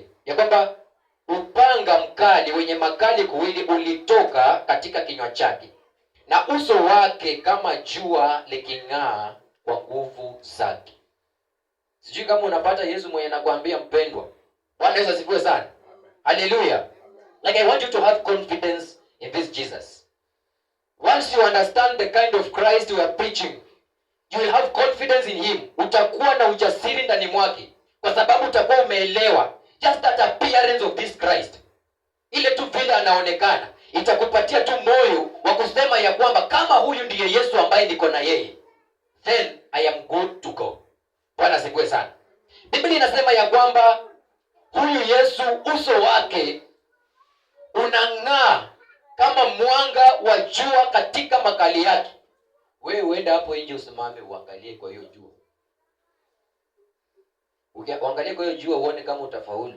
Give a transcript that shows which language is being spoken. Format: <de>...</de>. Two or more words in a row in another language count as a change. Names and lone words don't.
<sw>Ya kwamba upanga mkali wenye makali kuwili ulitoka katika kinywa chake, na uso wake kama jua liking'aa kwa nguvu zake. Sijui kama unapata Yesu mwenye nakwambia mpendwa. Bwana Yesu asifiwe sana. Haleluya.</sw> <en>Like I want you to have confidence in this Jesus. Once you understand the kind of Christ we are preaching, you will have confidence in him.</en> <sw>Utakuwa na ujasiri ndani mwake, kwa sababu utakuwa umeelewa</sw> <en>just that appearance of this Christ.</en> <sw>Ile tu vile anaonekana itakupatia tu moyo wa kusema ya kwamba kama huyu ndiye Yesu ambaye niko na yeye,</sw> <en>then I am good to go.</en> <sw>Bwana asifiwe sana. Biblia inasema ya kwamba huyu Yesu uso wake unang'aa kama mwanga wa jua katika makali yake. Wewe uenda hapo nje usimame uangalie kwa hiyo jua. Ukiangalia kwa hiyo jua uone kama utafaulu.</sw>